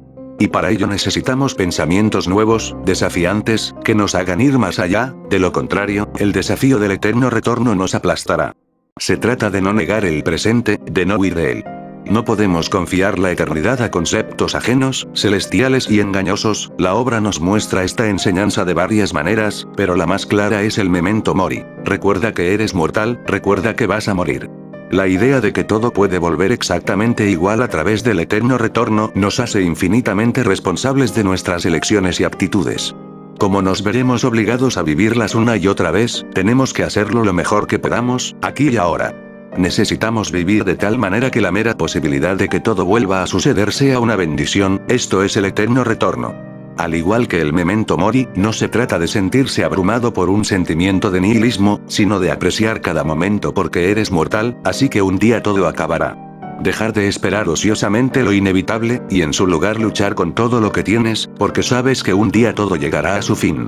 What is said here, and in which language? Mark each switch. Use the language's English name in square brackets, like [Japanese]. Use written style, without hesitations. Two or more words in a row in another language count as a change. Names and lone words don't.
[Spanish] Y para ello necesitamos pensamientos nuevos, desafiantes, que nos hagan ir más allá, de lo contrario, el desafío del eterno retorno nos aplastará. Se trata de no negar el presente, de no huir de él. No podemos confiar la eternidad a conceptos ajenos, celestiales y engañosos. La obra nos muestra esta enseñanza de varias maneras, pero la más clara es el [Latin] memento mori. [Spanish] Recuerda que eres mortal, recuerda que vas a morir. La idea de que todo puede volver exactamente igual a través del eterno retorno nos hace infinitamente responsables de nuestras elecciones y actitudes. Como nos veremos obligados a vivirlas una y otra vez, tenemos que hacerlo lo mejor que podamos, aquí y ahora. Necesitamos vivir de tal manera que la mera posibilidad de que todo vuelva a suceder sea una bendición, esto es el eterno retorno. Al igual que el [Latin] memento mori, [Spanish] no se trata de sentirse abrumado por un sentimiento de nihilismo, sino de apreciar cada momento porque eres mortal, así que un día todo acabará. Dejar de esperar ociosamente lo inevitable, y en su lugar luchar con todo lo que tienes, porque sabes que un día todo llegará a su fin.